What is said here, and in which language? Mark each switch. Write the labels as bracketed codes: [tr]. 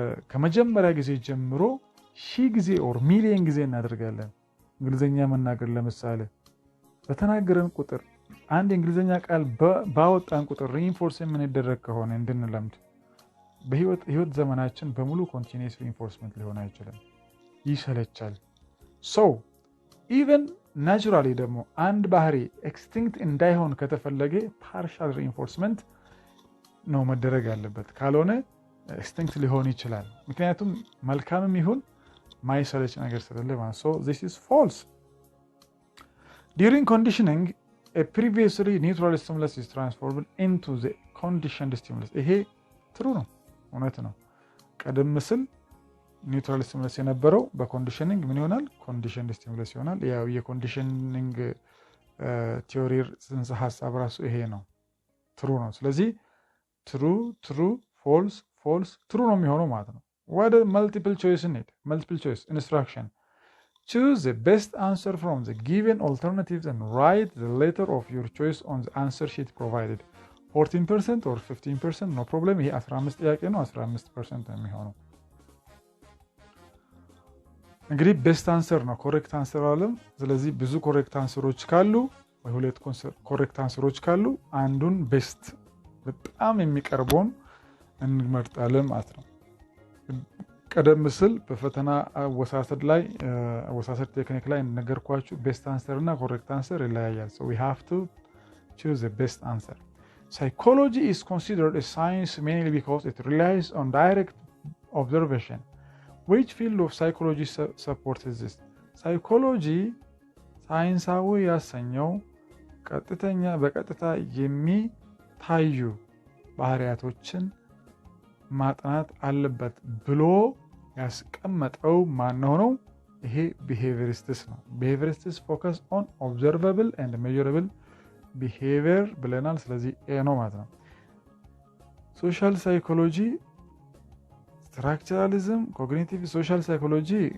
[am] ከመጀመሪያ ጊዜ ጀምሮ 1000 ጊዜ ኦር ሚሊየን ጊዜ እናደርጋለን። እንግሊዘኛ መናገር ለምሳሌ በተናገረን ቁጥር አንድ እንግሊዘኛ ቃል ባወጣን ቁጥር ሪኢንፎርስ የምንደረግ ከሆነ እንድንለምድ በህይወት ዘመናችን በሙሉ ኮንቲኒየስ ሪኢንፎርስመንት ሊሆን አይችልም፣ ይሰለቻል። [en] So even naturally [am] ደግሞ አንድ ባህሪ ኤክስቲንክት እንዳይሆን ከተፈለገ [en] partial reinforcement [am] ነው መደረግ ያለበት፣ ካልሆነ ኤክስቲንክት ሊሆን ይችላል። ምክንያቱም መልካምም ይሁን ማይሰለች ነገር ስለሌለ ማለት። [en] So this is false. During conditioning a previously neutral stimulus is transformed into the conditioned stimulus. [am] ይሄ ትሩ ነው፣ እውነት ነው። ቀደም ሲል ኒውትራል ስቲሙለስ የነበረው በኮንዲሽኒንግ ምን ይሆናል? ኮንዲሽንድ ስቲሙለስ ይሆናል። ያው የኮንዲሽኒንግ ቲዮሪ ጽንሰ ሐሳብ ራሱ ይሄ ነው፣ ትሩ ነው። ስለዚህ ትሩ ፎልስ ፎልስ ትሩ ነው የሚሆነው ማለት ነው። ወደ መልቲፕል ቾይስ እንሂድ። መልቲፕል ቾይስ ኢንስትራክሽን [en] choose the best answer from the given alternatives and write the letter of your choice on the answer sheet provided 14% or 15% no problem። [am] ይሄ 15 ጥያቄ ነው፣ 15% ነው የሚሆነው። እንግዲህ ቤስት አንሰር ነው፣ ኮሬክት አንሰር አለም። ስለዚህ ብዙ ኮሬክት አንሰሮች ካሉ ወይ ሁለት ኮሬክት አንሰሮች ካሉ አንዱን ቤስት በጣም የሚቀርበውን እንመርጣለን ማለት ነው። ቀደም ሲል በፈተና አወሳሰድ ቴክኒክ ላይ ነገርኳችሁ፣ ቤስት አንሰር እና ኮሬክት አንሰር ይለያያል። [en] So we have to choose the best answer. Psychology is considered a science mainly because it relies on direct observation. Which field of psychology supports this? [am] Psychology ሳይንሳዊ ያሰኘው በቀጥታ የሚታዩ ባህሪያቶችን ማጥናት አለበት ብሎ ያስቀመጠው ማን ነው? ይሄ behaviorists ነው። [en] behaviorists focus on observable and measurable behavior [am] ብለናል። ስለዚህ ኤ ነው ማለት ነው። ሶሻል ሳይኮሎጂ ስትራክቸራሊዝም ኮግኒቲቭ ሶሻል ሳይኮሎጂ